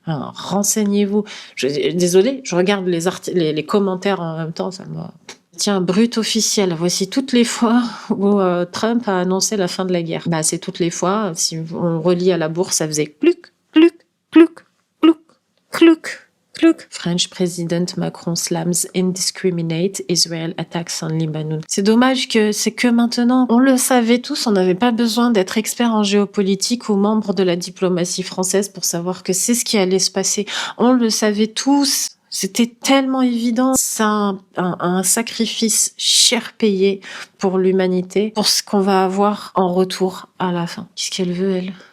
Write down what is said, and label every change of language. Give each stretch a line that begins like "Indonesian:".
French: Alors, renseignez-vous. Désolée, je regarde les commentaires en même temps, ça me... Tiens, brut officiel. Voici toutes les fois où Trump a annoncé la fin de la guerre. Bah, c'est toutes les fois. Si on relie à la bourse, ça faisait cluc, cluc, cluc, cluc, cluc, cluc.
English: French President Macron slams indiscriminate Israel attacks on Lebanon.
French: C'est dommage que c'est que maintenant. On le savait tous, on n'avait pas besoin d'être expert en géopolitique ou membre de la diplomatie française pour savoir que c'est ce qui allait se passer. On le savait tous. C'était tellement évident. C'est un sacrifice cher payé pour l'humanité, pour ce qu'on va avoir en retour à la fin. Qu'est-ce qu'elle veut, elle?